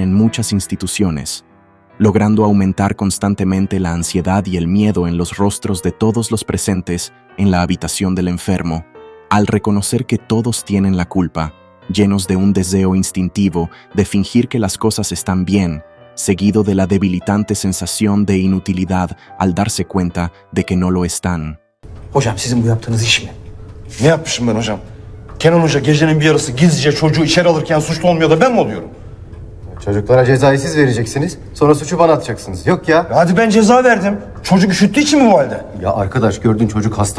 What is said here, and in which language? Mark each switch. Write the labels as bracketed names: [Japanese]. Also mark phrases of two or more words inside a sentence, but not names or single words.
[Spanish] en muchas instituciones, logrando aumentar constantemente la ansiedad y el miedo en los rostros de todos los presentes en la habitación del enfermo, al reconocer que todos tienen la culpa, llenos de un deseo instintivo de fingir que las cosas están bien, seguido de la debilitante sensación de inutilidad al darse cuenta de que no lo están. [Turkish] Hocam sizin bu yaptığınız iş mi? Ne yapmışım ben hocam? Kenan Hoca gecenin bir yarısı gizlice çocuğu içeri alırken suçlu olmuyor da ben mi oluyorum? Çocuklara cezayı siz vereceksiniz. Sonra suçu bana atacaksınız. Yok ya. Hadi ben ceza verdim. Çocuk üşüttüğü için mi bu halde? Ya arkadaş gördün çocuk hasta.